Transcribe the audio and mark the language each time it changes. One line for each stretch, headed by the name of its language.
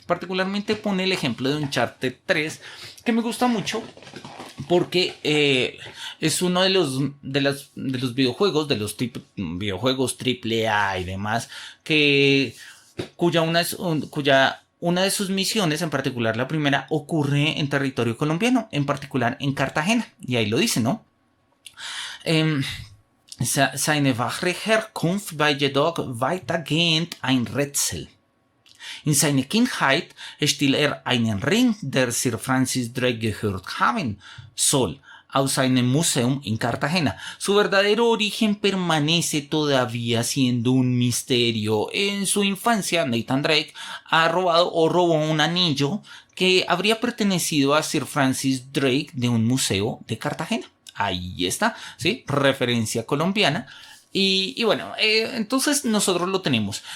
Spanish: Particularmente pone el ejemplo de Uncharted 3, que me gusta mucho porque es uno de los videojuegos, de los videojuegos AAA y demás, cuya una de sus misiones, en particular la primera, ocurre en territorio colombiano, en particular en Cartagena. Y ahí lo dice, ¿no?
German: Seine wahre Herkunft war jedoch weitgehend ein Rätsel. In seiner Kindheit stiehlt einen Ring, der Sir Francis Drake gehört haben soll, aus einem Museum
Spanish: en Cartagena. Su verdadero origen permanece todavía siendo un misterio. En su infancia, Nathan Drake robó un anillo que habría pertenecido a Sir Francis Drake de un museo de Cartagena. Ahí está, ¿sí? Referencia colombiana. Y bueno, entonces nosotros lo tenemos.